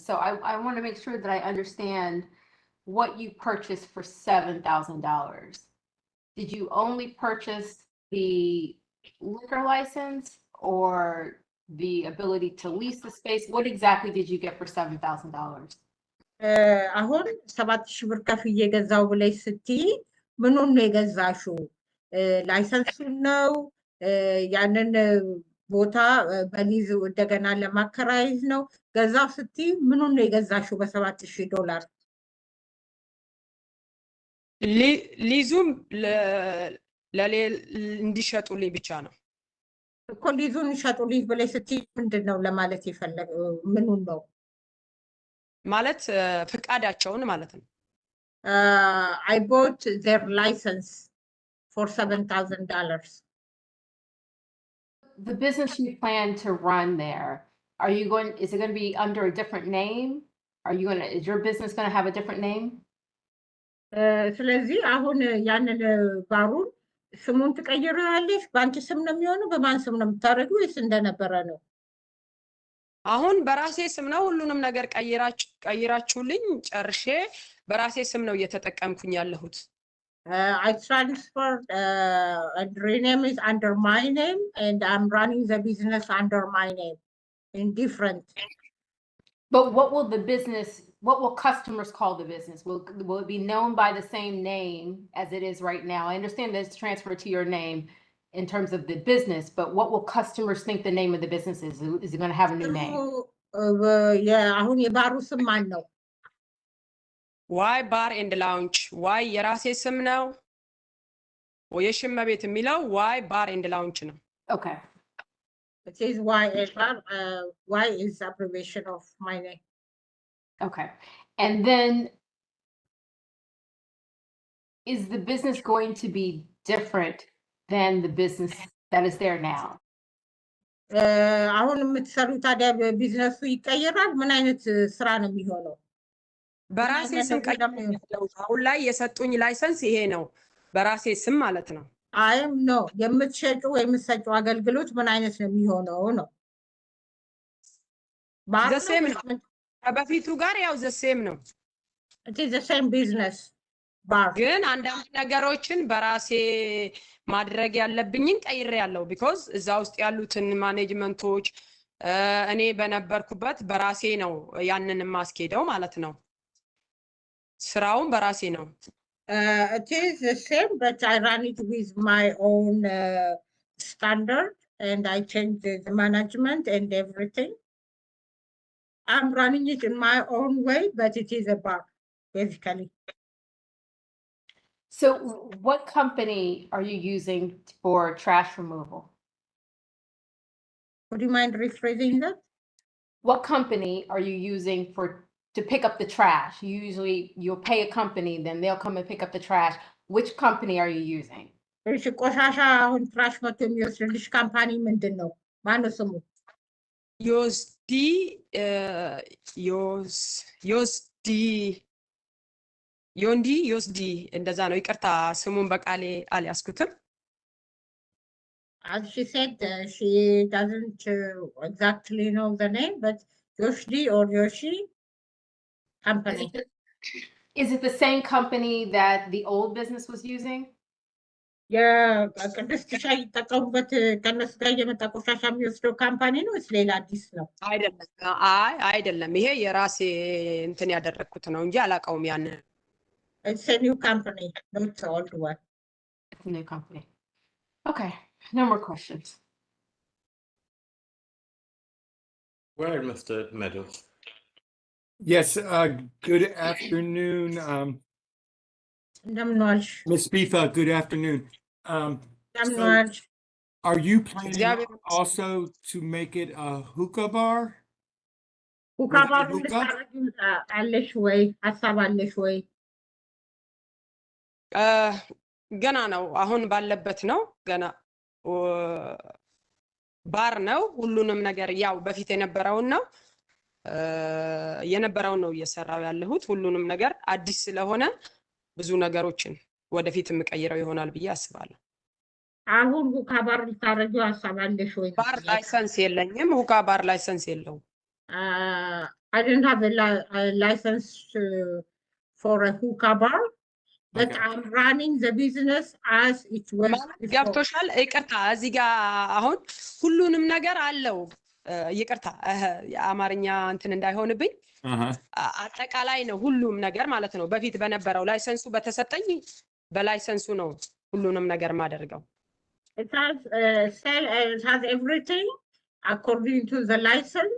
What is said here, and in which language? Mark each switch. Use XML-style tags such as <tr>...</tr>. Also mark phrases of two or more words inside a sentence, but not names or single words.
<en>So I want to make sure that I understand what you purchased for $7,000. Did you only purchase the liquor license or the ability to lease the space? What exactly did you get for $7,000?</en> <am>አሁን 7,000 ብር ከፍዬ ገዛው ብለሽ ስትይ ምኑን ነው የገዛሽው? ላይሰንሱን ነው? ያንን ቦታ በሊዝ እንደገና ለማከራየት ነው? ገዛው ስትይ ምኑን ነው የገዛሽው በ7,000 ሊዙም እንዲሸጡልኝ ብቻ ነው እኮ። ሊዙን ይሸጡልኝ ብለሽ ስትይ ምንድን ነው ለማለት የፈለገ? ምኑን ነው ማለት? ፍቃዳቸውን ማለት ነው።</am> <en>I bought their license for $7,000. The business you plan to run there, is it going to be under a different name? Is your business going to have a different name?</en> <am>ስለዚህ አሁን ያንን ባሩን ስሙን ትቀይረዋለሽ? በአንቺ ስም ነው የሚሆነው? በማን ስም ነው የምታደርጊው ወይስ እንደነበረ ነው? አሁን በራሴ ስም ነው ሁሉንም ነገር ቀይራችሁልኝ ጨርሼ በራሴ ስም ነው እየተጠቀምኩኝ ያለሁት።</am> <en>I transferred and rename is under my name, and I'm running the business under my name in different. But what will customers call the business? Will it be known by the same name as it is right now? I understand that it's transferred to your name in terms of the business, but what will customers think the name of the business is? Is it going to have a new name?</en> <am>አሁን የባሩ ስም ማን ነው? ዋይ ባር ኤንድ ላውንጅ። ዋይ የራሴ ስም ነው። የሽመ ቤት የሚለው ዋይ ባር ኤንድ ላውንጅ ነው።</am> <en>Okay. It is YSR. Y is abbreviation of my name. Okay. And then is the business going to be different than the business that is there now?</en> <am>አሁን የምትሰሩት ታዲያ ቢዝነሱ ይቀየራል? ምን አይነት ስራ ነው የሚሆነው? በራሴ ስም ቀይሬያለሁ። አሁን ላይ የሰጡኝ ላይሰንስ ይሄ ነው፣ በራሴ ስም ማለት ነው። አይም ነው የምትሸጪው የምትሰጪው አገልግሎት ምን አይነት ነው የሚሆነው ነው?</am> <en>the same</en> <am>ነው ከበፊቱ ጋር ያው</am> <en>the same</en> <am>ነው።</am> <en>It is the same business bar.</en> <am>ግን አንዳንድ ነገሮችን በራሴ ማድረግ ያለብኝን ቀይሬያለሁ። ቢኮዝ እዛ ውስጥ ያሉትን ማኔጅመንቶች እኔ በነበርኩበት በራሴ ነው ያንን ማስኬደው ማለት ነው ስራውን በራሴ ነው</am> <en>It is the same, but I run it with my own standard, and I change the management and everything. I'm running it in my own way, but it is a bar, basically. So what company are you using for trash removal? Would you mind rephrasing that? What company are you using to pick up the trash? Usually you'll pay a company, then they'll come and pick up the trash. Which company are you using?</en> <am>እሺ ቆሻሻ አሁን ትራሽ መቶ የሚወስድልሽ ካምፓኒ ምንድን ነው? ማነው ስሙ? ዮስዲ እንደዛ ነው ይቅርታ ስሙን በቃሌ አልያዝኩትም</am> <en>As she said, she doesn't exactly know the name, but Yoshdi or Yoshi company. Is it the same company that the old business was using?</en> <am>ቅድስት ሻይ ይጠቀሙበት ከነሱ ጋር እየመጣ ቆሻሻ የሚወስደው ካምፓኒ ነው ወይስ ሌላ አዲስ ነው? አይደለም ይሄ የራሴ እንትን ያደረኩት ነው እንጂ አላውቀውም ያንን</am> <en>It's a new company, not the old one. It's a new company. Okay, no more questions. Where, Mr. Meadows? Yes, good afternoon. Ms. Bifa, good afternoon. So are you planning also to make it a hookah bar? Hookah bar</en> <am>አለሽ ወይ? ሀሳብ አለሽ ወይ? ገና ነው አሁን ባለበት ነው ገና ባር ነው ሁሉንም ነገር ያው በፊት የነበረውን ነው እየሰራው ያለሁት ሁሉንም ነገር አዲስ ስለሆነ ብዙ ነገሮችን ወደፊት የምቀይረው ይሆናል ብዬ አስባለሁ አሁን</am> <en>hookah bar</en> <am>ልታረጊው ሀሳብ አለሽ ወይ?</am> <en>bar license</en> <am>የለኝም</am> <en>hookah bar license</en> <am>የለውም</am> <en>I didn't have a license for a hookah bar, but I'm running the business as it was before.</en> <am>ገብቶሻል ይቅርታ እዚህ ጋር አሁን ሁሉንም ነገር አለው ይቅርታ የአማርኛ እንትን እንዳይሆንብኝ አጠቃላይ ነው ሁሉም ነገር ማለት ነው በፊት በነበረው ላይሰንሱ በተሰጠኝ በላይሰንሱ ነው ሁሉንም ነገር ማደርገው</am> <en>It has everything according to the license.</en>